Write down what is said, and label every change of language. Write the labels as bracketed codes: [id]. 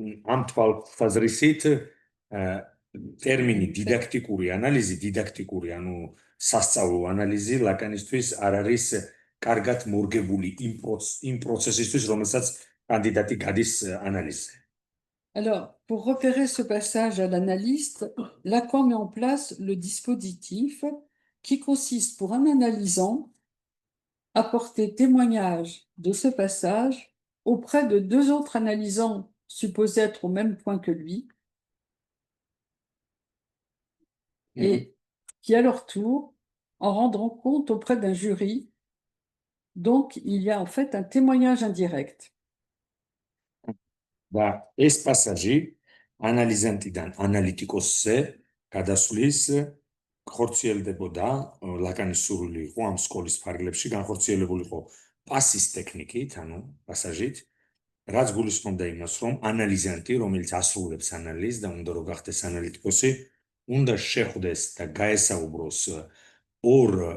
[ka] ამ თვალსაზრისით ტერმინი დიდაქტიკური ანალიზი, ანუ სასწავლო ანალიზი ლაკანისთვის არ არის კარგად მორგებული იმ პროცესისთვის, რომელსაც კანდიდატი გადის ანალიზზე. [fr] Alors, pour repérer ce passage à l'analyste, Lacan met en place le dispositif qui consiste pour un analysant à porter témoignage de ce passage auprès de deux autres analysants supposés être au même point que lui et qui, à leur tour, en rendront compte auprès d'un jury. Donc, il y a en fait un témoignage indirect. [ka] და ეს პასაჟი ანალიზანტიდან ანალიტიკოსზე გადასვლის ხორციელდებოდა ლაკანის სურვილი იყო ამ სკოლის ფარგლებში განხორციელებული იყო პასის ტექნიკით, ანუ პასაჟით, რაც გულისხმობდა იმას, რომ ანალიზანტი, რომელიც ასრულებს ანალიზს და უნდა რომ გახდეს ანალიტიკოსი, უნდა შეხვდეს და გაესაუბროს ორ